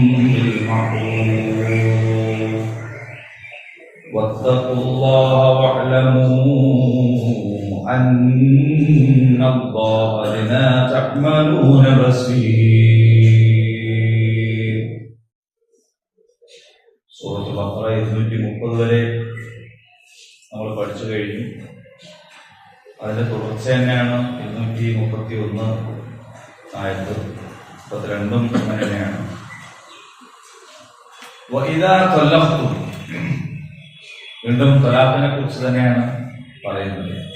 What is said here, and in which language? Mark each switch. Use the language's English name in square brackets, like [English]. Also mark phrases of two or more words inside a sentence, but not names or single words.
[Arabic] بالمعروف واتقوا الله واعلموا أن الله بما تعملون بصير. [Malayalam] സൂറത്തുൽ ബഖറ 230 വരെ നമ്മൾ പഠിച്ചു കഴിഞ്ഞു. അതിന്റെ തുടർച്ച തന്നെയാണ് 231 ആയത്ത് 32 അങ്ങനെയാണ്. [Arabic] وإذا طلقتم [Malayalam] വീണ്ടും തലാഖിനെ കുറിച്ച് തന്നെയാണ് പറയുന്നത്.